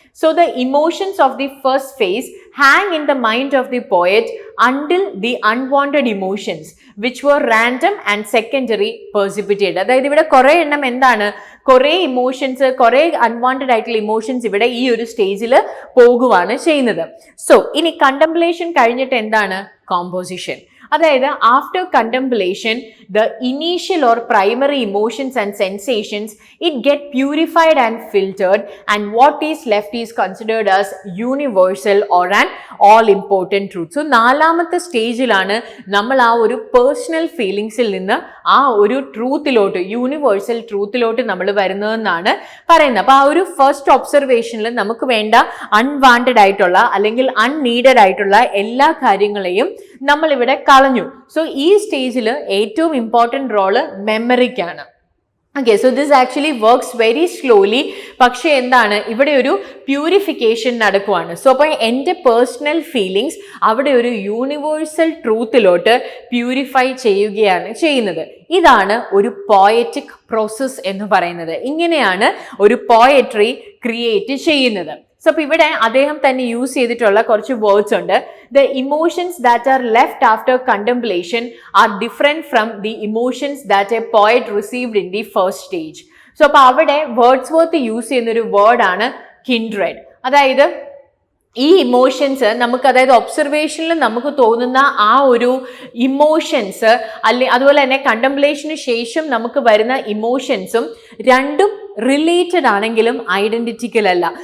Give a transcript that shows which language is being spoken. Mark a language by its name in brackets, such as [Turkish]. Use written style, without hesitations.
[English] So the emotions of the first phase hang in the mind of the poet until the unwanted emotions which were random and secondary precipitated. [Malayalam] അതായത് ഇവിടെ കുറെ എണ്ണം എന്താണ്, കുറെ emotions, കുറെ unwanted ആയിട്ടുള്ള emotions ഇവിടെ ഈ ഒരു സ്റ്റേജിൽ പോകുവാണ് ചെയ്യുന്നത്. സോ ഇനി കണ്ടംപ്ലേഷൻ കഴിഞ്ഞിട്ട് എന്താണ്, കോമ്പോസിഷൻ. [English] അതായത് after contemplation the initial or primary emotions and sensations it get purified and filtered, and what is left is considered as universal or an all important truth. [Malayalam] So നാലാമത്തെ സ്റ്റേജിലാണ് നമ്മൾ ആ ഒരു personal ഫീലിങ്സിൽ നിന്ന് ആ ഒരു ട്രൂത്തിലോട്ട്, യൂണിവേഴ്സൽ ട്രൂത്തിലോട്ട് നമ്മൾ വരുന്നതെന്നാണ് പറയുന്നത്. അപ്പോൾ ആ ഒരു ഫസ്റ്റ് ഒബ്സർവേഷനിൽ നമുക്ക് വേണ്ട അൺവാണ്ടഡ് ആയിട്ടുള്ള അല്ലെങ്കിൽ അൺനീഡഡ് ആയിട്ടുള്ള എല്ലാ കാര്യങ്ങളെയും നമ്മൾ ഇവിടെ കളഞ്ഞു. സോ ഈ സ്റ്റേജിൽ ഏറ്റവും important role മെമ്മറിക്കാണ്. [English] Okay, so this actually works very slowly. [Malayalam] പക്ഷേ എന്താണ്, ഇവിടെ ഒരു പ്യൂരിഫിക്കേഷൻ നടക്കുവാണ്. സോ അപ്പോൾ എൻ്റെ പേഴ്സണൽ ഫീലിങ്സ് അവിടെ ഒരു യൂണിവേഴ്സൽ ട്രൂത്തിലോട്ട് പ്യൂരിഫൈ ചെയ്യുകയാണ് ചെയ്യുന്നത്. ഇതാണ് ഒരു പോയറ്റിക് പ്രോസസ് എന്ന് പറയുന്നത്. ഇങ്ങനെയാണ് ഒരു പോയട്രി ക്രിയേറ്റ് ചെയ്യുന്നത്. സോ അപ്പോൾ ഇവിടെ അദ്ദേഹം തന്നെ യൂസ് ചെയ്തിട്ടുള്ള കുറച്ച് വേർഡ്സ് ഉണ്ട്. [English] The emotions that are left after contemplation are different from the emotions that a poet received in the first stage. [Malayalam] So അപ്പോൾ അവിടെ വേർഡ്സ്വർത്ത് യൂസ് ചെയ്യുന്ന ഒരു വേർഡാണ് കിൻഡ്രെഡ്. അതായത് ഈ ഇമോഷൻസ് നമുക്ക്, അതായത് ഒബ്സർവേഷനിൽ നമുക്ക് തോന്നുന്ന ആ ഒരു ഇമോഷൻസ് അതുപോലെ തന്നെ കണ്ടംപ്ലേഷന് ശേഷം നമുക്ക് വരുന്ന ഇമോഷൻസും രണ്ടും റിലേറ്റഡ് ആണെങ്കിലും ഐഡന്റിറ്റിക്കൽ അല്ല.